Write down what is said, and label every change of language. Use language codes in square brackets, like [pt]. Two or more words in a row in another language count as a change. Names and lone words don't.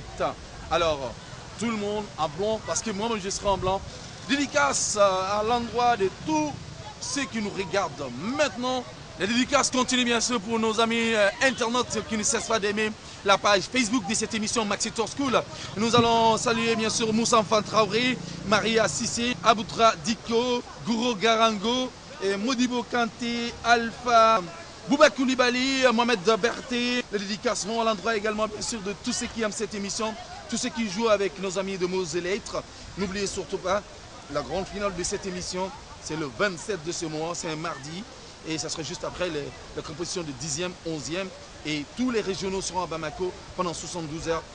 [fr] Alors, tout le monde en blanc, parce que moi-même je serai en blanc. Dédicace à l'endroit de tous ceux qui nous regardent maintenant. Les dédicaces continuent bien sûr pour nos amis internautes qui ne cessent pas d'aimer la page Facebook de cette émission Maxi Tour School. Nous allons saluer bien sûr Moussa Traoré, Maria Sissé, Aboutra Diko, Gouro Garango, Modibo Kanté, Alpha, Bouba Koulibaly, Mohamed Berté. Les dédicaces vont à l'endroit également bien sûr de tous ceux qui aiment cette émission, tous ceux qui jouent avec nos amis de Mots et Lettres. N'oubliez surtout pas, la grande finale de cette émission, c'est le 27 de ce mois, c'est un mardi. Et ça sera juste après la composition de 10e, 11e. Et tous les régionaux seront à Bamako pendant 72 heures.